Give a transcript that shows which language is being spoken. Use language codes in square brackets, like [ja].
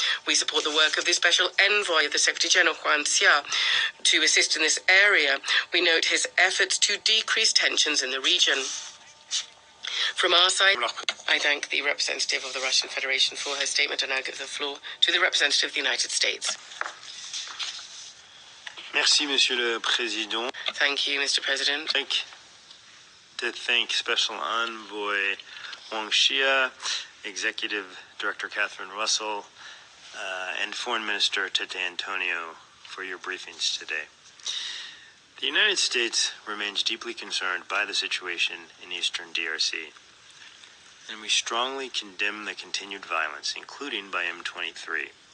[en] We support the work of the Special Envoy of the Secretary-General, Huang Xia, to assist in this area. We note his efforts to decrease tensions in the region. From our side, I thank the representative of the Russian Federation for her statement, and now give the floor to the representative of the United States. [fr] Merci, Monsieur le Président. [en] Thank you, Mr. President. To thank Special Envoy Huang Xia, Executive Director Catherine Russell, and Foreign Minister Tete Antonio for your briefings today. The United States remains deeply concerned by the situation in eastern DRC, and we strongly condemn the continued violence, including by M23.